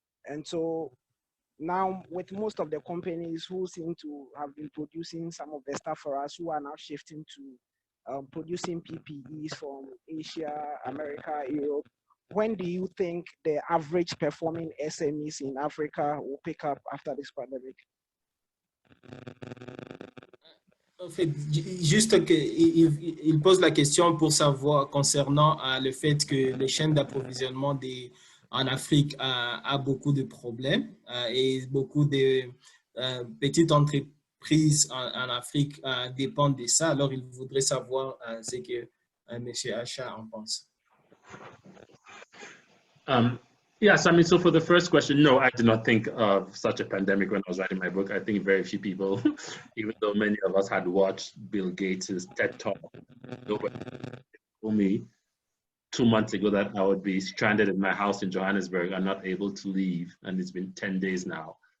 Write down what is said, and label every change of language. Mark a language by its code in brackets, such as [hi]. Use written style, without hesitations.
[en] And so now with most of the companies who seem to have been producing some of the stuff for us, who are now shifting to producing PPEs from Asia, America, Europe, when do you think the average performing SMEs in Africa will pick up after this pandemic? [fr] En fait, juste qu'il pose la question pour savoir concernant le fait que les chaînes d'approvisionnement en Afrique a beaucoup de problèmes et beaucoup de petites entreprises en Afrique dépendent de ça. Alors, il voudrait savoir ce que M. Acha en pense. [en] Yes, I mean, so for the first question, no, I did not think of such a pandemic when I was writing my book. I think very few people, even though many of us had watched Bill Gates' TED Talk, nobody told me 2 months ago that I would be stranded in my house in Johannesburg and not able to leave, and it's been 10 days now.